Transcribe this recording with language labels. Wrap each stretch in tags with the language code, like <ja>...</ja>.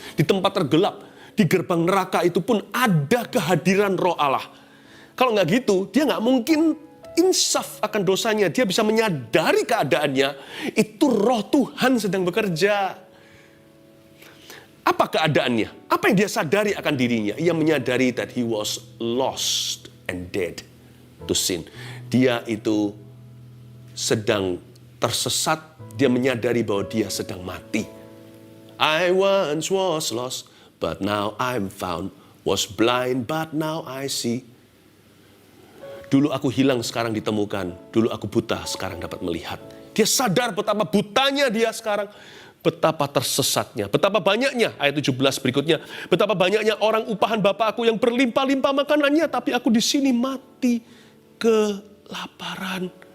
<id>Di tempat tergelap, di gerbang neraka itu pun ada kehadiran Roh Allah. Kalau nggak gitu, dia nggak mungkin insaf akan dosanya. Dia bisa menyadari keadaannya, itu Roh Tuhan sedang bekerja. Apa keadaannya? Apa yang dia sadari akan dirinya? Ia menyadari</id> <en>that he was lost and dead to sin.</en> <id>Dia itu sedang tersesat, dia menyadari bahwa dia sedang mati.</id> <en>I once was lost, but now I'm found. Was blind, but now I see.</en> <id>Dulu aku hilang, sekarang ditemukan. Dulu aku buta, sekarang dapat melihat. Dia sadar betapa butanya dia sekarang. Betapa tersesatnya, betapa banyaknya, ayat 17 berikutnya. Betapa banyaknya orang upahan Bapa aku yang berlimpah-limpah makanannya, tapi aku di sini mati kelaparan.</id>